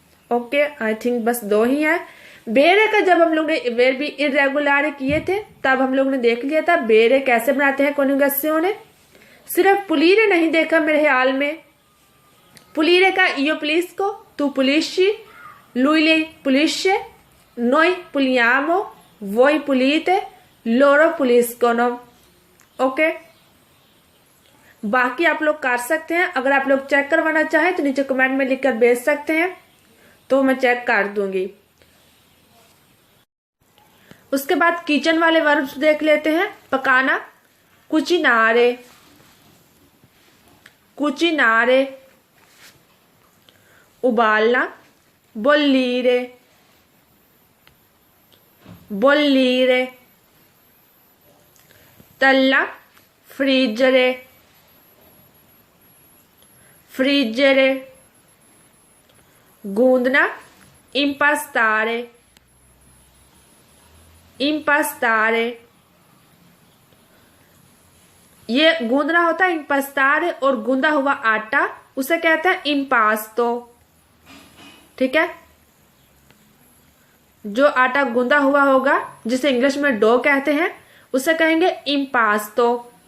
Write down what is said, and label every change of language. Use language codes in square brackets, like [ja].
[hi] Okay, I think बस दो ही है। बेरे का जब हम लोग ने वर्ब इरेगुलर किए थे तब हम लोग ने देख लिया था बेरे कैसे बनाते हैं कॉन्जुगेशन। सिर्फ पुलीरे नहीं देखा मेरे ख्याल में। [it] पुलीरे का io pulisco, tu pulisci, lui pulisce, noi puliamo, voi pulite, loro puliscono। [hi] Okay. बाकी आप लोग कर सकते हैं। अगर आप लोग चेक करवाना चाहें तो नीचे कमेंट में लिखकर भेज सकते हैं, तो मैं चेक कर दूंगी। उसके बाद किचन वाले वर्ब्स देख लेते हैं। पकाना कुचिनारे, कुचिनारे। उबालना बोल्लीरे, बोल्लीरे। तलना फ्रीजरे, फ्रीजरे। गूंदना impastare, impastare। ये गूंदना होता है impastare, और गूंदा हुआ आटा उसे कहते हैं impasto। ठीक है। जो आटा गूंदा हुआ होगा जिसे इंग्लिश में डो कहते हैं उसे कहेंगे impasto।